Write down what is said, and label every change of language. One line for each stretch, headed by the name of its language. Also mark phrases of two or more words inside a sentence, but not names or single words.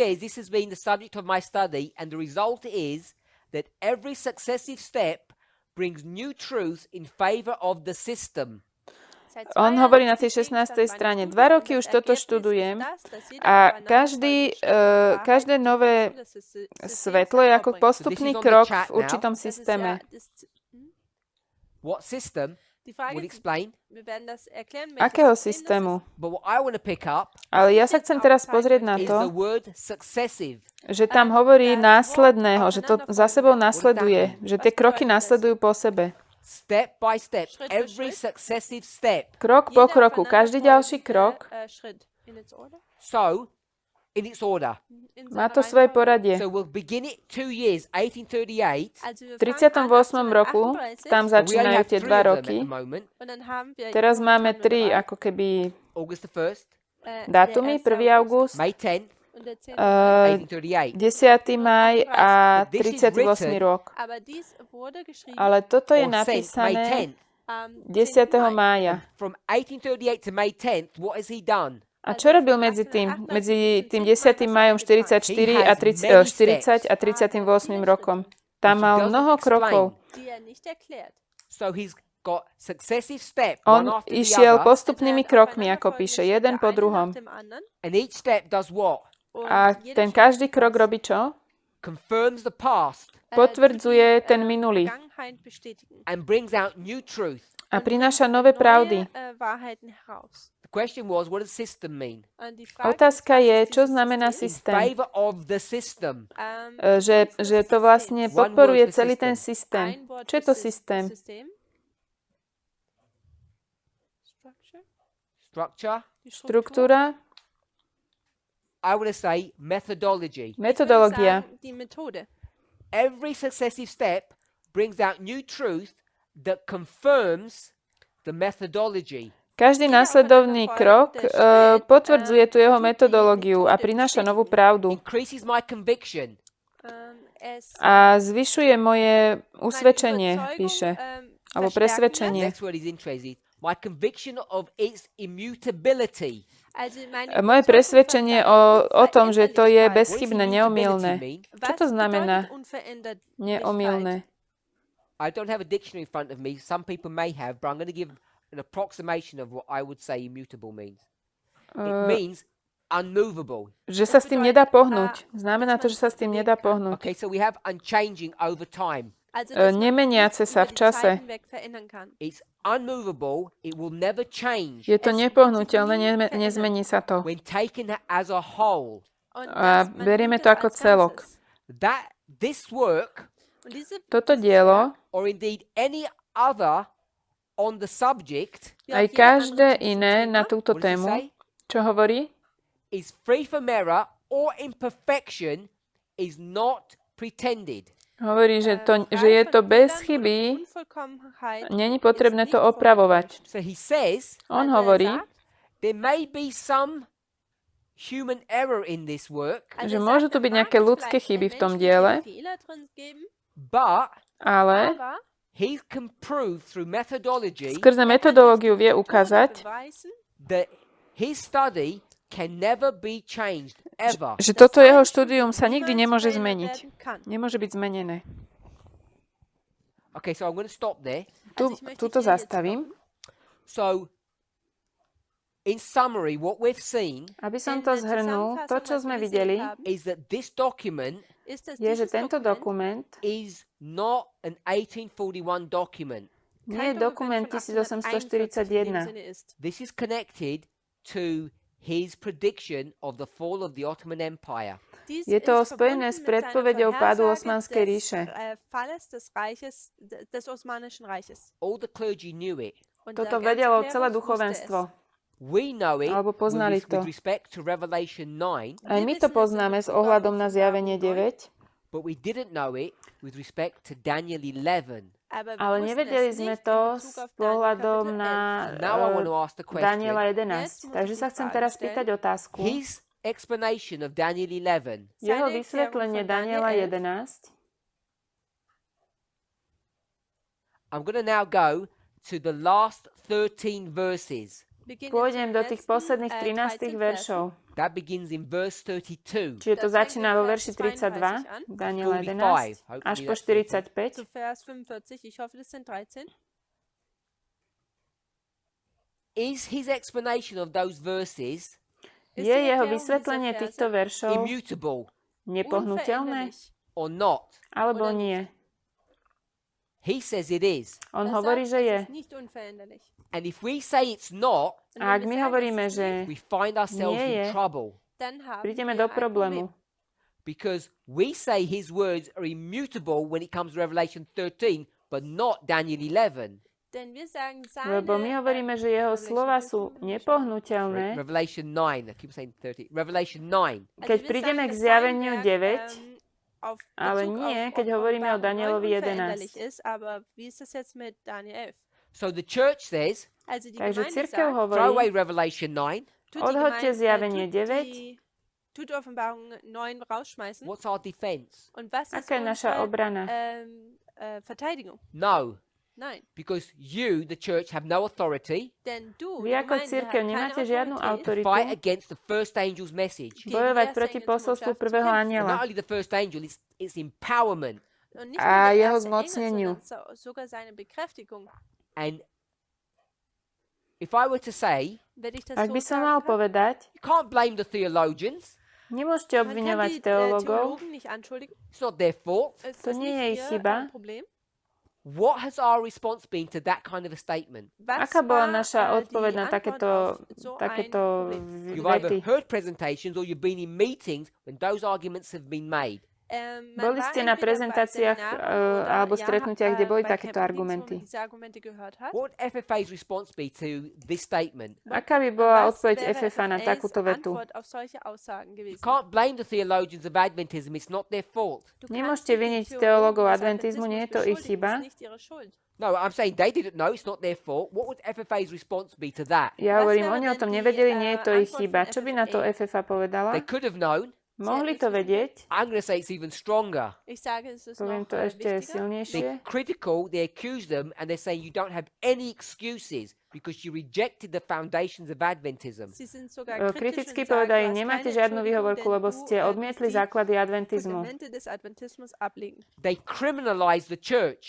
English: years, this has been the subject of my study, and the result is that every successive step brings new truths in favor of the system.
German: Seit 2
Slovak: on
German: Jahren
Slovak: hovorí
German: ist
Slovak: na
German: dies
Slovak: tej 16.
German: Gegenstand meiner
Slovak: strane.
German: Studie
Slovak: 2 roky
German: und
Slovak: už
German: das
Slovak: toto
German: Ergebnis ist
Slovak: študujem
German: das, dass jeder
Slovak: a
German: aufeinander
Slovak: každé nové svetlo je ako postupný krok v určitom systéme.
English: What system? We'll explain.
Slovak: Akého systému?
English: But what I want to pick up
Slovak: Ale ja sa chcem teraz pozrieť na
English: is the
Slovak: to,
English: word successive.
Slovak: že tam hovorí následného, že to za sebou nasleduje, že tie kroky nasledujú po sebe.
English: Step by step,
German: Schritt für
English: every
German: Schritt.
English: successive step.
Slovak: Krok po kroku, každý ďalší krok.
English: So, in its order.
Slovak: Má to svoje poradie.
English: So we'll begin it 2 years, 1838.
Slovak: V 38. roku, tam začínajú tie 2 roky. Teraz máme 3, ako keby
English: August the 1st,
Slovak: dátumy, 1. august,
English: May 10th,
Slovak: 10. 1838. maj a 38. rok. Ale toto je
English: Or sent May
Slovak: napísané
English: 10th.
Slovak: 10. mája.
English: From 1838 to May 10th, what has he done?
Slovak: A čo robil medzi tým 10. májom 44 a 40 a 38. rokom? Tam mal mnoho krokov.
English: So he's got successive steps,
Slovak: On
English: one after the
Slovak: išiel
English: other,
Slovak: postupnými krokmi, ako píše, jeden po druhom.
English: and each step does what?
Slovak: A ten každý krok robí čo?
English: Confirms the past
Slovak: Potvrdzuje ten minulý
English: and brings out new truth.
Slovak: a prináša nové pravdy.
English: The question was, what does system mean?
Slovak: Otázka je, čo znamená
English: In
Slovak: systém.
English: favor of the system.
Slovak: Že to vlastne podporuje celý ten systém. Čo je to systém?
English: Structure.
Slovak: Štruktúra,
English: I want to say methodology.
Slovak: metodológia.
English: Every successive step brings out new truth that confirms the methodology.
Slovak: Každý následovný krok potvrdzuje tú jeho metodológiu a prináša novú pravdu.
English: Increases my conviction.
Slovak: A zvyšuje moje usvedčenie, píše, alebo presvedčenie.
English: Next word is interesting. My conviction of its immutability.
Slovak: Moje presvedčenie o tom, že to je bezchybné, neomylné. Čo to znamená neomylné?
English: I don't have a dictionary in front of me. Some people may have, but I'm going to give an approximation of what I would say immutable means. It means unmovable.
Slovak: Že sa s tým nedá pohnúť. Znamená to, že sa s tým nedá pohnúť.
English: Okay, so we have unchanging over time.
Slovak: Nemeniace sa v čase.
English: It's unmovable. It will never change.
Slovak: Je to nepohnuteľné, nezmení sa to.
English: When taken as a whole.
Slovak: A berieme to ako celok.
English: This work,
Slovak: Toto dielo,
English: or indeed any other on the subject,
Slovak: aj každé iné na túto
English: what does it
Slovak: tému,
English: say?
Slovak: čo hovorí,
English: Is free from error or imperfection, is not pretended.
Slovak: hovorí, že je to bez chyby, není potrebné to opravovať.
English: So he says,
Slovak: On hovorí,
English: there may be some human error in this work,
Slovak: že môžu tu byť nejaké ľudské chyby v tom diele,
English: but
Slovak: ale
English: he can prove through methodology
Slovak: skrze metodológiu vie ukázať,
English: that his study can never be changed, ever.
Slovak: že toto jeho štúdium sa nikdy nemôže zmeniť. Nemôže byť zmenené.
English: Okay, so I'm going to stop there.
Slovak: Tuto zastavím.
English: So, in summary, what we've seen
Slovak: Aby som to zhrnul, to, čo sme videli,
English: is that this document
Slovak: je, že tento dokument
English: is not an 1841 document.
Slovak: nie je dokument 1841.
English: This is connected to his prediction of the fall of the Ottoman Empire.
Slovak: Je to spojené s predpovedou pádu Osmanskej ríše.
English: All the clergy knew it.
Slovak: Toto vedelo celé duchovenstvo.
English: We know it
Slovak: Alebo poznali to.
English: with respect to Revelation 9,
Slovak: Aj my to poznáme s ohľadom na zjavenie 9,
English: but we didn't know it with respect to Daniel 11.
Slovak: ale nevedeli sme to s pohľadom na
English: Now I want to ask the
Slovak: Daniela
English: question.
Slovak: 11. Takže sa chcem teraz pýtať otázku.
English: His explanation of Daniel 11
Slovak: Jeho vysvetlenie Daniela 11,
English: I'm going to now go to the last 13 verses.
Slovak: pôjdem do tých posledných 13 veršov.
English: That begins in verse 32.
Slovak: Čiže to začína vo verši 32, Daniela 11, až po 45.
English: Is his explanation of those verses
Slovak: Je jeho vysvetlenie týchto veršov
English: immutable
Slovak: nepohnuteľné,
English: or not?
Slovak: alebo nie?
English: He says it is.
Slovak: On hovorí, že je.
English: And if we say it's not,
Slovak: A ak my hovoríme, že
English: we find ourselves
Slovak: nie je,
English: in trouble
Slovak: prídeme do problému.
English: because we say his words are immutable when it comes to Revelation 13, but not Daniel 11.
German: Denn wir sagen,
Slovak: Lebo my hovoríme, že jeho slova sú nepohnuteľné.
English: Revelation 9. I keep saying 30. Revelation 9.
Slovak: Keď prídeme k zjaveniu 9, ale nie, keď hovoríme o Danielovi 11.
English: So the church says,
Slovak: Takže cirkev
English: throw
Slovak: hovorí,
English: away Revelation 9.
Slovak: odhoďte zjavenie 9.
German: Tut Offenbarung 9 rausschmeißen.
English: What's our defense?
German: Und was ist
Slovak: Aká je naša
German: unsere
Slovak: obrana?
German: Verteidigung?
English: No,
German: Nein.
English: because you, the church, have no authority
German: Denn du,
Slovak: Vy
German: die
Slovak: ako
German: Gemeinde,
Slovak: cirkev
German: hat
Slovak: nemáte
German: keine
Slovak: žiadnu
German: Autorität,
English: to fight
Slovak: autoritu
English: against the first angel's message.
Slovak: bojovať proti posolstvu prvého
English: And
Slovak: anjela
English: not only the first angel, it's empowerment.
German: Und nicht
Slovak: a
German: nur der
Slovak: jeho
German: erste Engel,
Slovak: zmocneniu.
German: sondern sogar seine Bekräftigung.
English: And if I were to say,
German: Wenn ich das
Slovak: Ak
German: so
Slovak: by som
German: sagen
Slovak: mal
German: kann,
Slovak: povedať,
English: you can't blame the theologians,
Slovak: nemôžete
German: man kann
Slovak: obviňovať
German: die
Slovak: teologov,
German: Theologen nicht anschuldigen.
English: it's not their fault.
German: Es
Slovak: To
German: ist
Slovak: nie
German: nicht
Slovak: je ich
German: ihr
Slovak: chyba.
German: Problem.
English: What has our response been to that kind of a statement?
German: Was
Slovak: aká bola
German: war,
Slovak: naša
German: die
Slovak: odpoveď na
German: Antwort
Slovak: takéto,
German: auf so ein
Slovak: takéto
German: Problem?
English: You've either
Slovak: vety?
English: heard presentations or you've been in meetings when those arguments have been made.
German: Man
Slovak: Boli
German: war
Slovak: ste na
German: entweder bei
Slovak: prezentáciách
German: Seminaren oder,
Slovak: alebo
German: ja,
Slovak: stretnutiach, kde boli
German: bei
Slovak: takéto
German: Campings, wo man
Slovak: argumenty.
German: diese Argumente gehört hat.
English: What would FFA's response be to this statement?
Slovak: Aká by bola
German: Was
Slovak: odpoveď
German: wäre
Slovak: FFA na
German: FFAs
Slovak: takúto vetu?
German: Antwort auf solche Aussagen
English: You
German: gewesen?
English: can't blame the theologians of Adventism, it's not their fault.
German: Du kannst
Slovak: Nemôžete
German: die
Slovak: viniť
German: Theologen
Slovak: teológov
German: des
Slovak: adventizmu, nie je to ich
German: beschuldigen,
Slovak: chyba.
German: es ist nicht ihre Schuld.
English: No, I'm saying they didn't know, it's not their fault. What would FFA's response be to that?
Slovak: Ja
German: Was
Slovak: hovorím,
German: wäre
Slovak: oni o
German: denn
Slovak: tom
German: die,
Slovak: nevedeli, nie je to ich
German: Antwort
Slovak: chyba.
German: von
Slovak: Čo by na to FFA povedala?
English: They could have known.
Slovak: Mohli to vedieť,
English: I'm going to say it's even stronger.
German: Ich sage, es ist
Slovak: poviem
German: noch
Slovak: to ešte
German: wichtiger.
Slovak: silnejšie.
English: They're critical, they accuse them, and they're saying you don't have any excuses because you rejected the foundations of Adventism.
German: Sie sind sogar kritisch
Slovak: Kriticky
German: und sagen,
Slovak: povedali,
German: du hast
Slovak: nemáte
German: keine
Slovak: žiadnu
German: Entschuldigung,
Slovak: výhovorku,
German: denn
Slovak: lebo
German: du
Slovak: ste odmietli
German: die
Slovak: základy adventizmu.
German: Fundamente des Adventismus ablegen.
English: They criminalize the church.